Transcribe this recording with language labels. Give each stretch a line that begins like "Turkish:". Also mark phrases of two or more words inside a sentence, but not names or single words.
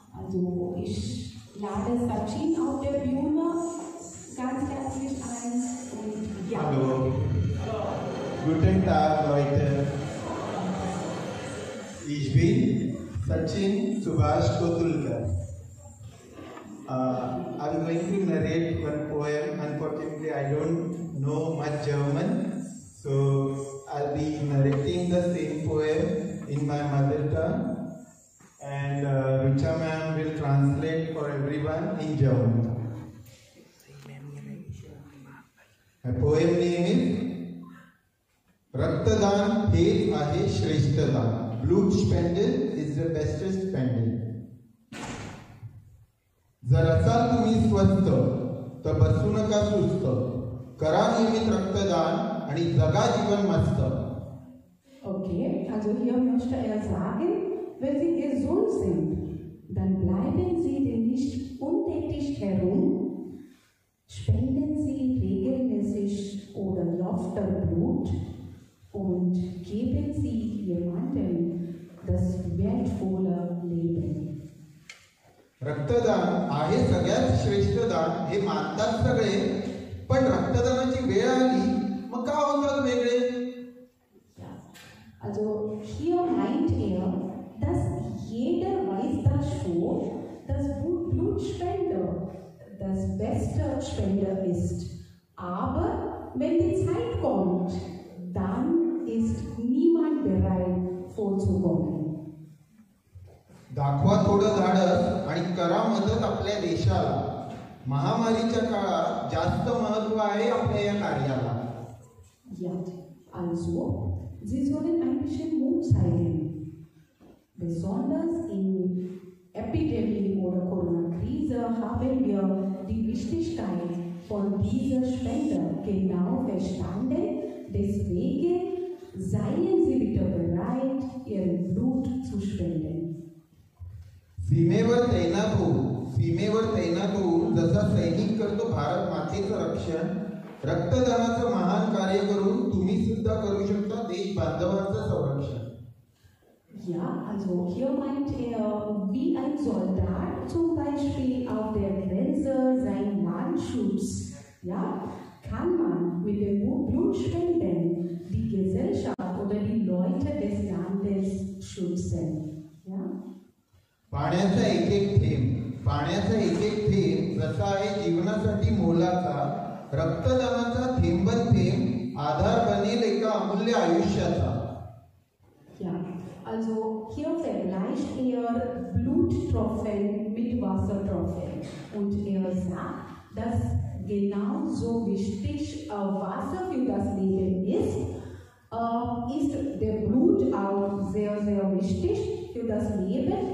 German: Also ich lade Sachin auf der Bühne ganz herzlich ein. Und ja. Hallo. Guten Tag, Leute. Ich bin Sachin Subhash Kotulkar.
English: I'm going to narrate one poem. Unfortunately, I don't know much German, so I'll be narrating the same poem in my mother tongue, and Rucha ma'am will translate for everyone in German. My poem name is Raktadan हेच आहे श्रेष्ठदान. Blood spending is the bestest spending.
Marathi: जर असाल तुम्ही स्वस्थ तर बसू नका सुस्त, करा नियमित रक्तदान आणि जगा जीवन मस्त.
German: Okay, also hier möchte sagen, wenn Sie gesund sind, dann bleiben Sie nicht untätig herum, spenden Sie regelmäßig oder öfter Blut und geben Sie jemandem das wertvolle Leben.
Marathi: रक्तदान आहे सगळ्यात श्रेष्ठ दान हे मानतात सगळे, पण रक्तदानाची वेळ आली मग का होतात वेगळे?
German: Also hier meint dass jeder weiß das schon, dass Blutspender das beste Spender ist. Aber wenn die Zeit kommt, dann ist niemand bereit vorzukommen.
Marathi: दाखवा थोडं धाडस आणि करा मदत आपल्या देशाला. महामारीच्या काळात जास्त महत्त्व आहे आपल्या या कार्याला.
German: Ja, also Sie sollen ein bisschen Mut zeigen. Besonders in Epidemie oder Corona-Krise haben wir die Wichtigkeit von dieser Spende genau verstanden. Deswegen seien Sie bitte bereit, Ihr Blut zu spenden.
Marathi: सीमेवर तैनात होऊन जसा सैनिक करतो भारत मातेचं रक्षण, रक्तदानाचं महान कार्य करून तुम्ही सुद्धा करू शकता देश बांधवांचं संरक्षण.
German: Ja, also hier meint wie ein Soldat zum Beispiel auf der Grenze sein Land schützt, ja, kann man mit dem Blutspenden die Gesellschaft oder die Leute des Landes schützen. Ja?
Marathi: पाण्याचा एक थेंब जसा आहे जीवनासाठी मोलाचा, रक्तदानाचा थेंबन थेंब आधार बनेल एका अमूल्य आयुष्याचा.
German: Ja, also hier vergleicht Bluttropfen mit Wassertropfen und sagt, dass genauso wichtig Wasser für das Leben ist der Blut auch sehr, sehr wichtig für das Leben.